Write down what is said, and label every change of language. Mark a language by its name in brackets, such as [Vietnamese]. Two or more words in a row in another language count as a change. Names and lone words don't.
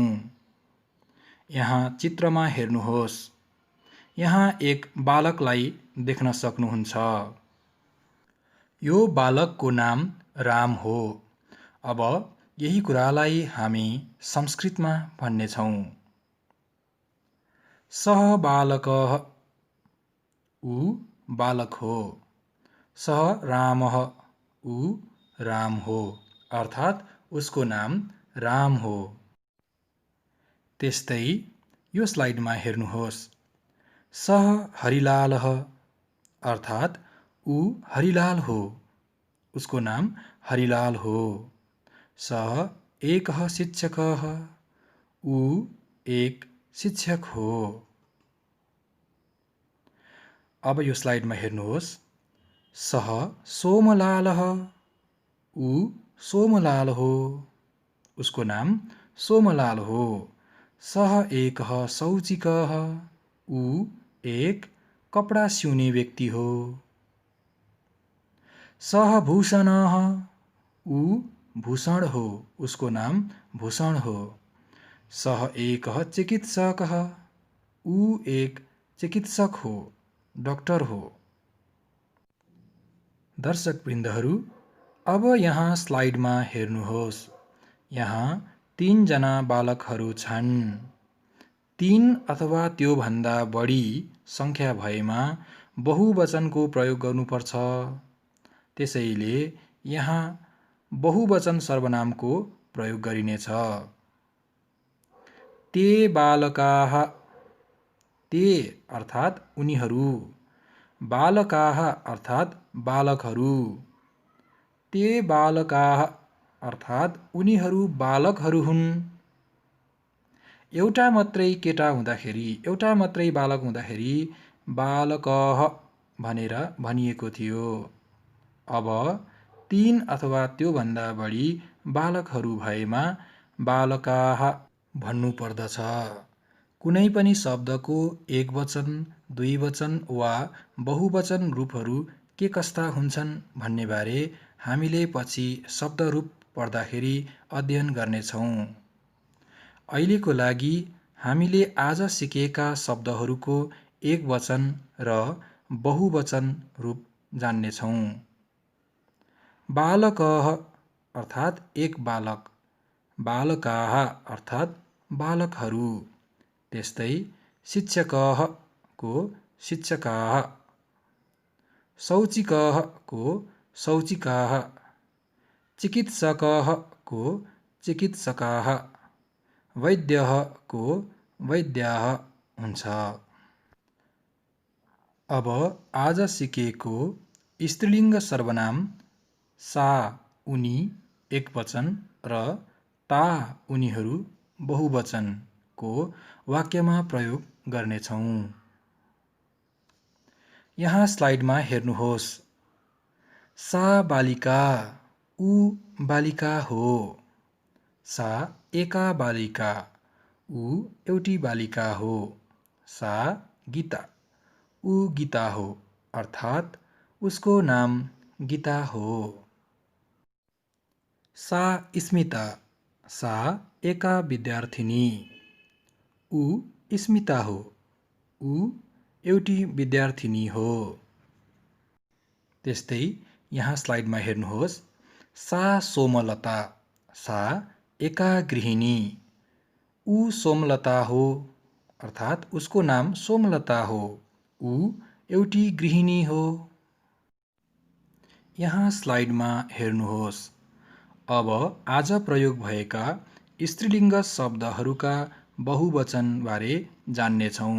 [Nepali] यहाँ चित्रमा हेर्नुहोस्। यहाँ एक बालकलाई देख्न सक्नुहुन्छ। यो बालकको नाम राम हो। अब यही कुरालाई हामी संस्कृतमा भन्नेछौँ। [Sanskrit] सः बालकः, [Nepali] ऊ बालक हो। [Sanskrit] सः रामः, [Nepali] ऊ राम हो, अर्थात् उसको नाम राम हो। त्यस्तै यो स्लाइडमा हेर्नुहोस्। [Sanskrit] सः हरिलालः, [Nepali] अर्थात् ऊ हरिलाल हो, उसको नाम हरिलाल हो। [Sanskrit] सः एकः शिक्षकः, [Nepali] ऊ एक शिक्षक हो। अब यो स्लाइडमा हेर्नुहोस्। [Sanskrit] सः सोमलालः, [Nepali] ऊ सोमलाल हो। उसको नाम सोमलाल हो। [Sanskrit] सः एकः शौचिकः। [Nepali] ऊ एक कपडा सिउने व्यक्ति हो। [Sanskrit] सः भूषणः। [Nepali] ऊ भूषण हो। उसको नाम भूषण हो। [Sanskrit] सः एकः चिकित्सकः। [Nepali] ऊ एक चिकित्सक हो, डाक्टर हो। दर्शकवृन्दहरू, अब यहाँ स्लाइडमा हेर्नुहोस्। यहाँ 3 जना बालकहरू छन्। 3 अथवा त्योभन्दा बढी संख्या भएमा बहुवचनको प्रयोग गर्नुपर्छ। त्यसैले यहाँ बहुवचन सर्वनामको प्रयोग गरिनेछ। [Sanskrit] ते बालकाः। [Nepali] ते अर्थात् उनीहरू। बालकाः अर्थात् बालकहरू। [Sanskrit] ते बालकाः [Nepali] अर्थात् उनीहरू बालकहरू हुन्। एउटा मात्रै केटा हुँदाखेरि, एउटा मात्रै बालक हुँदाखेरि बालकः भनेर भनिएको थियो। अब 3 अथवा त्योभन्दा बढी बालकहरू भएमा बालकाः भन्नु पर्दछ। कुनै पनि शब्दको एकवचन, द्विवचन वा बहुवचन रूपहरू के कस्ता हुन्छन् भन्नेबारे हामीले पछि शब्दरूप पढ्दाखेरि अध्ययन गर्नेछौँ। अहिलेको लागि हामीले आज सिकेका शब्दहरूको एकवचन र बहुवचन रूप जान्नेछौँ। बालकः अर्थात् एक बालक। बालकाः अर्थात् बालकहरू। त्यस्तै शिक्षकः को शिक्षकाः। शौचिकः को शौचिकाः। चिकित्सकः को चिकित्सकाः। वैद्यः को वैद्याः हुन्छ। अब आज सिकेको स्त्रीलिङ्ग सर्वनाम सा उनी एकवचन र ता उनीहरू बहुवचनको वाक्यमा प्रयोग गर्नेछौँ। यहाँ स्लाइडमा हेर्नुहोस्। [Sanskrit] सा बालिका। [Nepali] ऊ बालिका हो। [Sanskrit] सा एका बालिका। [Nepali] ऊ एउटी बालिका हो। [Sanskrit] सा गीता। [Nepali] ऊ गीता हो, अर्थात् उसको नाम गीता हो। [Sanskrit] सा स्मिता। सा एका विद्यार्थिनी। [Nepali] ऊ स्मिता हो। ऊ एउटी विद्यार्थिनी हो। त्यस्तै यहाँ स्लाइडमा हेर्नुहोस्। [Sanskrit] सा सोमलता। सा एका गृहिणी। [Nepali] ऊ सोमलता हो, अर्थात् उसको नाम सोमलता हो। ऊ एउटी गृहिणी हो। यहाँ स्लाइडमा हेर्नुहोस्। अब आज प्रयोग भएका स्त्रीलिङ्ग शब्दहरूका बहुवचनबारे जान्नेछौँ।